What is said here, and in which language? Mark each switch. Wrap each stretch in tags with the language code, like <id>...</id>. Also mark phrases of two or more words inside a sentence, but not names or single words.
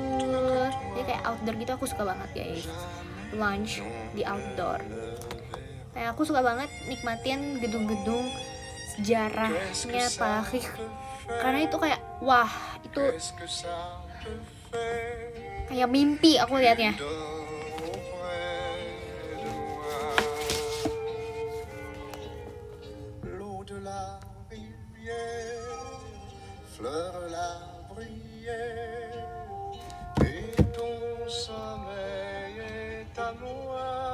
<id>Jadi kayak outdoor gitu aku suka banget, guys. Lunch di outdoor. Kayak aku suka banget nikmatin gedung-gedung sejarahnya Paris. Karena itu kayak wah, itu kayak mimpi aku liatnya.</id> <fr>Fleur la bruyère et ton sommeil est à moi.</fr>